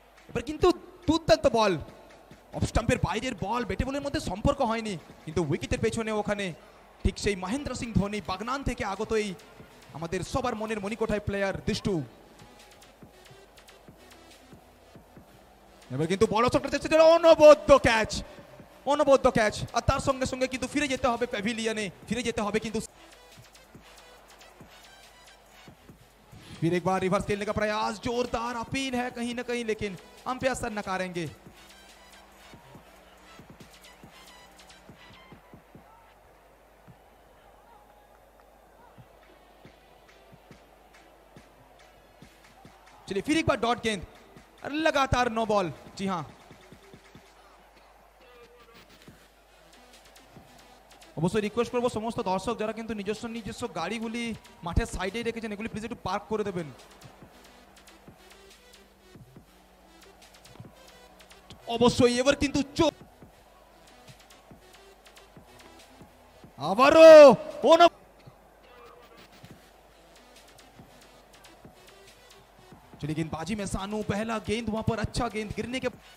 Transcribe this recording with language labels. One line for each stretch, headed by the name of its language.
Bangla: এবার কিন্তু দুর্দান্ত বল, অফ স্টাম্পের বাইরের বল, ব্যাটে বলের মধ্যে সম্পর্ক হয়নি কিন্তু উইকেটের পেছনে ওখানে ঠিক সেই মহেন্দ্র সিং ধোনি বাগনান থেকে আগত এই আমাদের সবার মনের মণিকোঠায় প্লেয়ার দুষ্টু। এবার কিন্তু বড় শটটা চেষ্টা করে, অনবদ্য ক্যাচ আর তার সঙ্গে সঙ্গে কিন্তু ফিরে যেতে হবে প্যাভিলিয়নে, ফিরে যেতে হবে কিন্তু।
Hindi: फिर एक बार रिवर्स खेलने का प्रयास, जोरदार अपील है कहीं ना कहीं लेकिन अंपायर सर नकारेंगे। चलिए फिर एक बार डॉट गेंद, लगातार नो बॉल। जी हां,
Bangla: অবশ্যই রিকোয়েস্ট করবো সমস্ত দর্শক যারা কিন্তু নিজস্ব গাড়িগুলি মাঠের সাইডে রেখেছেন এগুলি প্লিজ একটু পার্ক করে দেবেন। অবশ্যই এবার কিন্তু আবারও
Hindi: चलिए गेंदबाजी में सानू, पहला गेंद वहां पर अच्छा गेंद गिरने के।